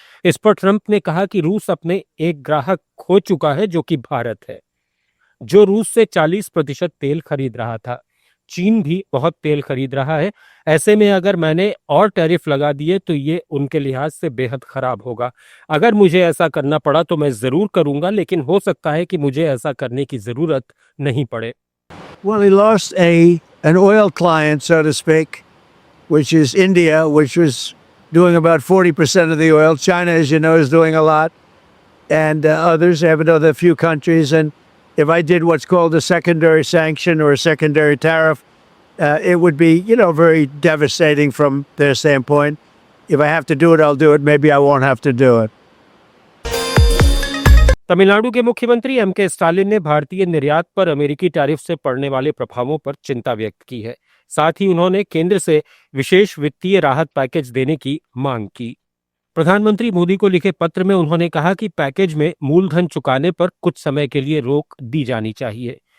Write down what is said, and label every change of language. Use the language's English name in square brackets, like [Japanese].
[Hindi] इस पर ट्रंप ने कहा कि रूस अपने एक ग्राहक खो चुका है, जो कि भारत है, जो रूस से 40% तेल खरीद रहा था। चीन भी बहुत तेल खरीद रहा है। ऐसे में अगर मैंने और टैरिफ लगा दिए तो ये उनके लिहाज से बेहद खराब होगा। अगर मुझे ऐसा करना पड़ा तो मैं जरूर करूंगा, लेकिन हो सकता है कि मुझे ऐसा करने की जरूरत नहीं पड़े। [English] Well, he lost an oil client, so to speak, which is India, which was doing about 40% of the oil. China, as you know, is doing a lot, and others have another few countries. And if I did what's called a secondary sanction or a secondary tariff, it would be, very devastating from their standpoint. If I have to do it, I'll do it. Maybe I won't have to do it. [Hindi] Tamil Nadu के मुख्यमंत्री MK Stalin ने भारतीय निर्यात पर अमेरिकी tariff से पड़ने वाले प्रभावों पर चिंता व्यक्त की है। साथ ही उन्होंने केंद्र से विशेष वित्तीय राहत पैकेज देने की मांग की। प्रधानमंत्री मोदी को लिखे पत्र में उन्होंने कहा कि पैकेज में मूलधन चुकाने पर कुछ समय के लिए रोक दी जानी चाहिए।